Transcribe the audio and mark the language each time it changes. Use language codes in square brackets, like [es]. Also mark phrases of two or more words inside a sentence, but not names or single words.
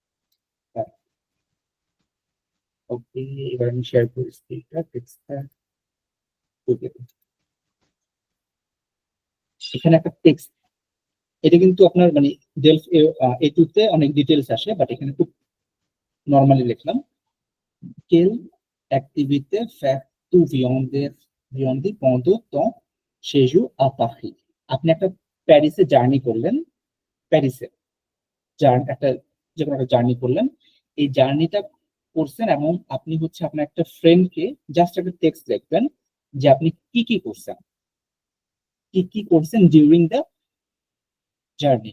[bn] ওকে, এবার আমি শেয়ার করি স্ক্রিনটা, টেক্সটটা। এখানে একটা টেক্সট, এটা কিন্তু আপনার মানে ডেলফ A2 তে অনেক ডিটেলস আসে, বাট এখানে খুব নর্মালি লিখলাম। [fr] Quelle activité fais-tu viande pendant ton séjour à Paris? [bn] আপনি একটা প্যারিসে জার্নি করলেন, প্যারিসে একটা যে কোনো একটা জার্নি করলেন, এই জার্নিটা করছেন এবং আপনি হচ্ছে আপনার একটা ফ্রেন্ডকে জাস্ট একটা টেক্সট লিখবেন যে আপনি কি কি করছেন, কি কি করছেন [en] during the journey.